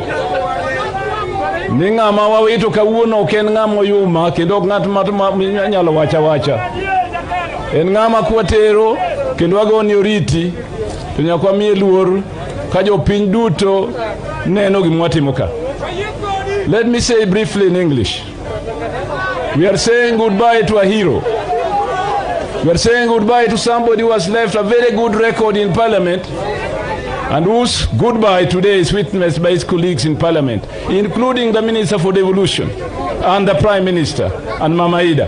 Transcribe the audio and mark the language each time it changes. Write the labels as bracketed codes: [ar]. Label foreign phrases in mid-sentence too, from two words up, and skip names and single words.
[luo] Ni ng'ama wawito kawuono ok en ng'ama oyuma kendo ng'at ma nyalo wacha. En ng'ama kwatero kendo wagoni oriti to nyakwa miye luor ka jopiny duto neno gimwatimo ka. [en] Let me say briefly in English. We are saying goodbye to a hero. We are saying goodbye to somebody who has left a very good record in Parliament and whose goodbye today is witnessed by his colleagues in Parliament, including the Minister for Devolution and the Prime Minister and Mama Ida.